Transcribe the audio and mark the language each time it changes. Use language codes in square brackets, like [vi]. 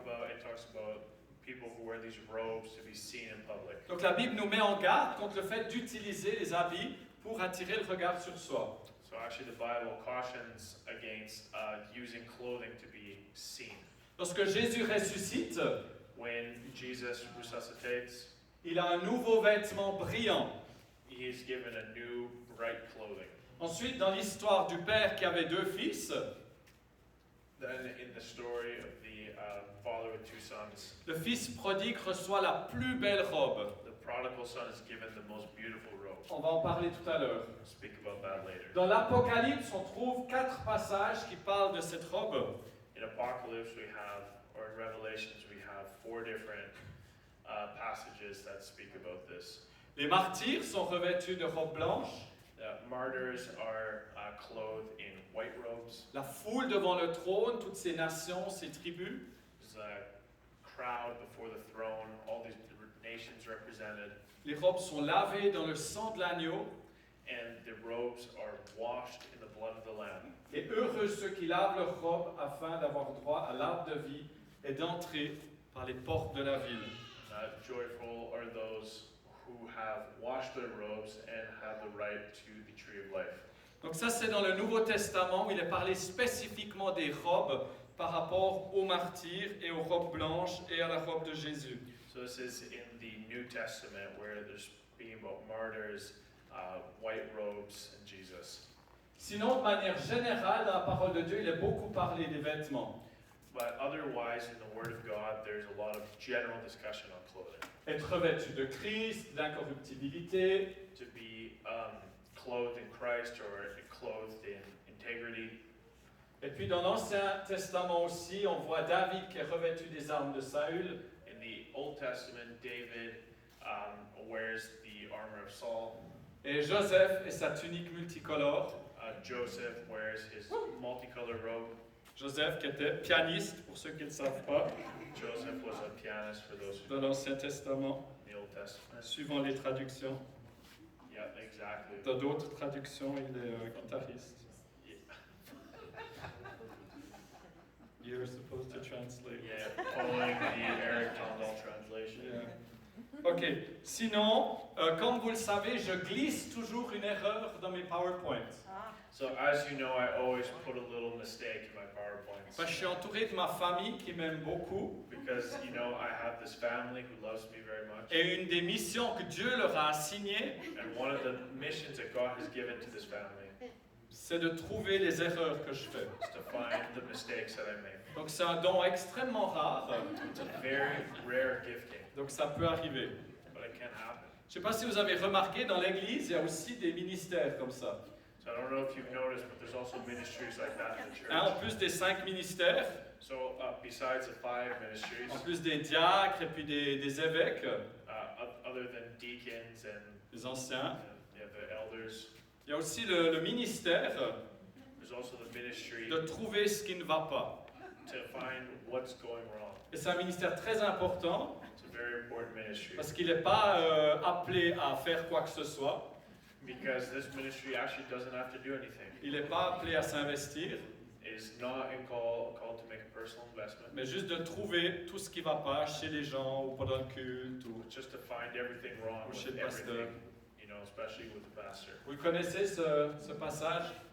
[en] it talks about people who wear these robes to be seen in public. [fr] Donc la Bible nous met en garde contre le fait d'utiliser les habits pour attirer le regard sur soi. [en] So actually, the Bible cautions against using clothing to be seen. [fr] Lorsque Jésus ressuscite, [en] When Jesus resuscitates, [fr] il a un nouveau vêtement brillant. [en] he is given a new bright clothing. [fr] Ensuite, dans l'histoire du père qui avait 2 fils, [en] Then in the story of the father with 2 sons, [fr] le fils prodigue reçoit la plus belle robe. [en] the prodigal son is given the most beautiful robe. [fr] On va en parler tout à l'heure. [en] We'll speak about that later. [fr] Dans l'Apocalypse, on trouve 4 passages qui parlent de cette robe. [en] In Apocalypse, or in Revelations, we have 4 different passages that speak about this. [fr] Les martyrs sont revêtus de robes blanches. [en] The martyrs are clothed in white robes. [fr] La foule devant le trône, toutes ces nations, ces tribus. [en] There's a crowd before the throne, all these nations represented, [fr] Les robes sont lavées dans le sang de l'agneau. [en] and the robes are washed in the blood of the Lamb. [fr] Et heureux ceux qui lavent leurs robes afin d'avoir droit à l'arbre de vie et d'entrer par les portes de la ville. [en] Joyful are those who have washed their robes and have the right to the tree of life. [fr] Donc ça, c'est dans le Nouveau Testament où il est parlé spécifiquement des robes par rapport aux martyrs et aux robes blanches et à la robe de Jésus. [en] So this is in the New Testament where there's speaking about martyrs, white robes, and Jesus. [fr] Sinon, de manière générale, dans la parole de Dieu, il est beaucoup parlé des vêtements. [en] But otherwise, in the Word of God, there's a lot of general discussion on clothing. [fr] Être revêtu de Christ, d'incorruptibilité, [en] To be clothed in Christ or clothed in integrity. [fr] et puis dans l'Ancien Testament aussi, on voit David qui est revêtu des armes de Saül, [en] In the Old Testament, David wears the armor of Saul. [fr] et Joseph et sa tunique multicolore. [en] Joseph wears his multicolored robe. [fr] Joseph qui était pianiste, pour ceux qui ne le savent pas, [en] Joseph was a pianist for those who [fr] dans l'Ancien Testament, [en] in the Old Testament. [fr] suivant les traductions. [en] Yeah, exactly. [fr] Dans d'autres traductions, il est guitariste. [en] You're supposed to translate. Yeah, following the Eric Tondal translation. Yeah. Ok. [fr] Sinon, comme vous le savez, je glisse toujours une erreur dans mes PowerPoints. Ah, [en] So as you know, I always put a little mistake in my PowerPoints [fr] Parce que je suis entouré de ma famille qui m'aime beaucoup. [en] because you know I have this family who loves me very much. [fr] Et une des missions que Dieu leur a assignées, [en] And one of the missions that God has given to this family [fr] c'est de trouver les erreurs que je fais. [en] is to find the mistakes that I make. [fr] Donc c'est un don extrêmement rare. [en] It's a very rare gifting, [fr] Donc ça peut arriver. [en] but it can happen. [fr] Je ne sais pas si vous avez remarqué, dans l'Église, il y a aussi des ministères comme ça. [en] So I don't know if you've noticed, but there's also ministries like that in the [fr] Hein, en [en] church. [fr] plus des 5 ministères, [en] So besides the 5 ministries, [fr] en plus des diacres et puis des évêques, [en] other than deacons and [fr] les anciens, [en] the elders, [fr] il y a aussi le ministère [en] there's also the ministry [fr] de trouver ce qui ne va pas. [en] to find what's going wrong. [fr] Et c'est un ministère très important [en] It's a very important ministry [fr] parce qu'il n'est pas appelé à faire quoi que ce soit. [en] because this ministry actually doesn't have to do anything. [fr] Il n'est pas appelé à s'investir, [en] It is not called to make a personal investment, [fr] mais juste de trouver tout ce qui ne va pas chez les gens ou pendant le culte. Ou... [en] but just to find everything wrong [fr] Chez [en] with [fr] le pasteur. [en] everything, you know, especially with the pastor. [fr] Vous connaissez ce passage?